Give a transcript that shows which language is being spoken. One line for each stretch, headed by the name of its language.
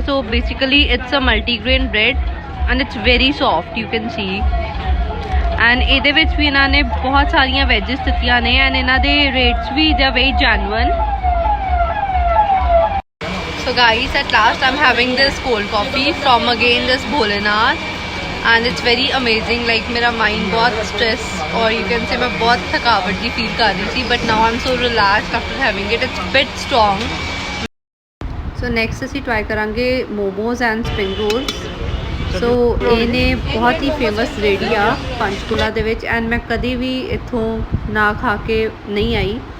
English: So basically it's a multigrain bread and it's very soft, you can see.
Punjabi: And ਇਹਦੇ ਵਿੱਚ ਵੀ ਇਹਨਾਂ ਨੇ ਬਹੁਤ ਸਾਰੀਆਂ ਵੈਜਿਸ ਦਿੱਤੀਆਂ ਨੇ ਐਂਡ ਇਹਨਾਂ ਦੇ rates we
English: They are very genuine. So guys, at last I am having this cold coffee from again this Bholenath and it's very amazing. Like मेरा mind बहुत stress और you can say
Hindi: मैं बहुत थकावट की फील कर रही थी
English: But now I am so relaxed after having it. It's bit strong. So next
Punjabi: असीं ट्राई करांगे
English: Momos and spring rolls.
Punjabi: सो ਇਹਨੇ ਬਹੁਤ ਹੀ ਫੇਮਸ ਰੇਹੜੀ ਆ ਪੰਚਕੂਲਾ ਦੇ ਵਿੱਚ ਐਂਡ ਮੈਂ ਕਦੀ ਵੀ ਇੱਥੋਂ ਨਾ ਖਾ ਕੇ ਨਹੀਂ ਆਈ.